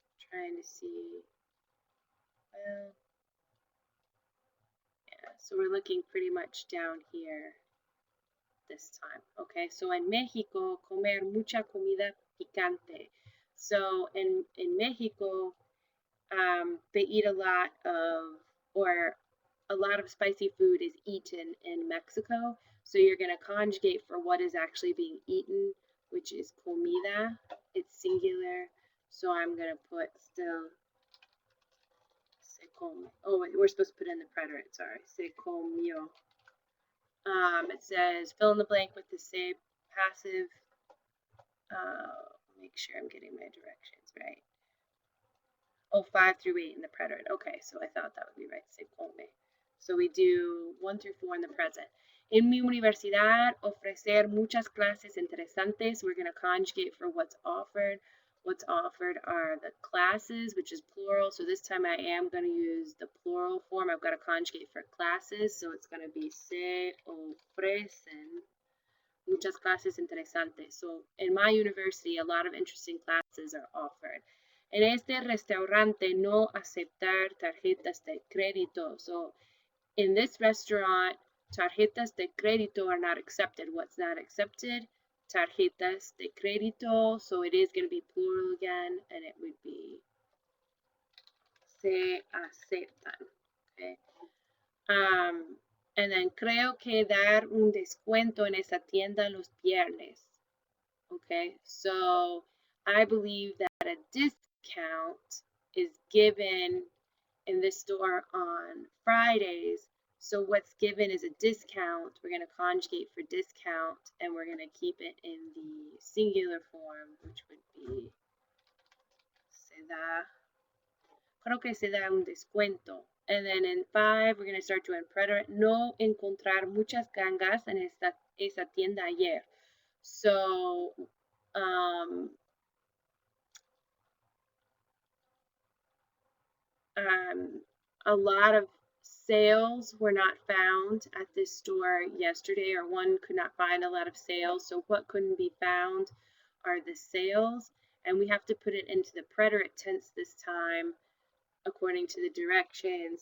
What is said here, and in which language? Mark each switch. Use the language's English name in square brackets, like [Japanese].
[English] Trying to see. Well, yeah, so we're looking pretty much down here this time. Okay, so [Spanish] en México, comer mucha comida picante. [English] So in Mexico, they eat a lot of, or a lot of spicy food is eaten in Mexico. So you're going to conjugate for what is actually being eaten, which is comida. It's singular. So I'm going to put still [Spanish] se come. [English] Oh, wait, we're supposed to put in the preterite. Sorry. [Spanish] Se comió. [English] It says fill in the blank with the say passive. Make sure I'm getting my directions right. Oh, 5 through 8 in the preterite. Okay, so I thought that would be right. [Spanish] Se come. [English] So we do 1 through 4 in the present. [Spanish] En mi universidad, ofrecer muchas clases interesantes. [English] We're going to conjugate for what's offered. What's offered are the classes, which is plural. So this time I am going to use the plural form. I've got to conjugate for classes. So it's going to be [Spanish] se ofrecen muchas clases interesantes. [English] So in my university, a lot of interesting classes are offered. [Spanish] En este restaurante no aceptar tarjetas de crédito. [English] So in this restaurant, [Spanish] tarjetas de crédito [English] are not accepted. What's not accepted? [Spanish] Tarjetas de crédito. [English] So it is going to be plural again, and it would be [Spanish] se aceptan. [English] Okay. And then [Spanish] creo que dar un descuento en esa tienda los viernes. [English] Okay, so I believe that a discount is given in this store on Fridays. So what's given is a discount. We're going to conjugate for discount and we're going to keep it in the singular form, which would be [Spanish] se da. Creo que se da un descuento. [English] And then in 5, we're going to start doing preterite. [Spanish] No encontrar muchas gangas en esa tienda ayer. [English] So, a lot of sales were not found at this store yesterday, or one could not find a lot of sales. So what couldn't be found are the sales, and we have to put it into the preterite tense this time according to the directions.